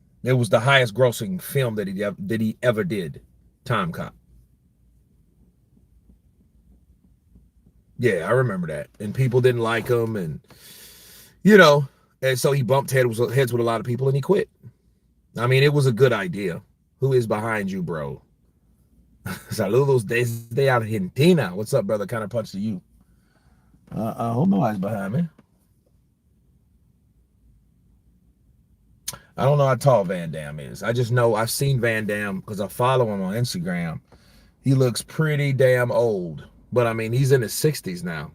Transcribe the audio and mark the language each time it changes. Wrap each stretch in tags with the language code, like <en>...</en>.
<en>It was the highest grossing film that he ever did. Time Cop. Yeah, I remember that. And people didn't like him, and and so he bumped heads with a lot of people, and he quit. I mean, it was a good idea. Who is behind you, bro?</en> <es>Saludos desde Argentina.</es> <en>What's up, brother? Counterpunch to you. I hope nobody's behind me. I don't know how tall Van Damme is. I just know I've seen Van Damme because I follow him on Instagram. He looks pretty damn old. But I mean, he's in his 60s now.</en>